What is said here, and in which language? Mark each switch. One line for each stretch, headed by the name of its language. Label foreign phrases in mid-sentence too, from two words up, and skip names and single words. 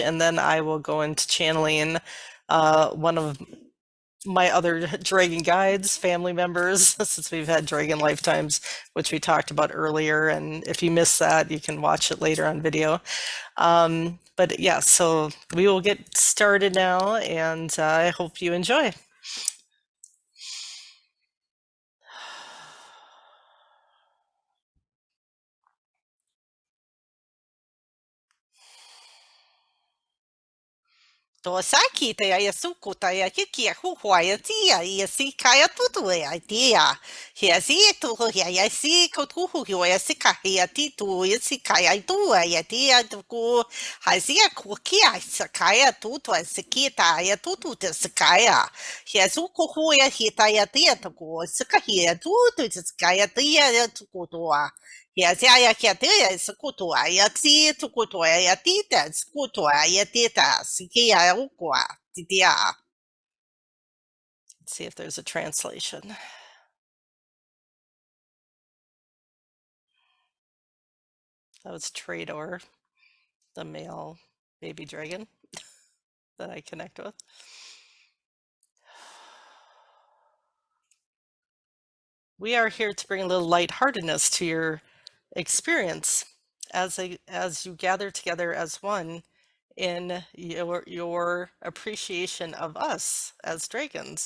English: And then I will go into channeling one of my other dragon guides, family members, since we've had dragon lifetimes, which we talked about earlier. And if you missed that, you can watch it later on video. But yeah, so we will get started now, and I hope you enjoy. Tosaki te ai suku te ai hiki a huhua tia I si kai tutu ai tia. He si tu he si ko tuhu he si ka he titu si kai ai tu ai tia ku ha si ku ki ai sakaya tutu ai si ta ai tutu te sakaya. He suku hu he ta ai tia ku sika he tutu te sakaya tia tu ku toa. Ia se aia kia te ia se kutua, ia ti tu kutua, ia tita, se kutua, ia tita, si kia ukua, titia. Let's see if there's a translation. That was Trador, the male baby dragon that I connect with. We are here to bring a little lightheartedness to your experience as you gather together as one in your appreciation of us as dragons.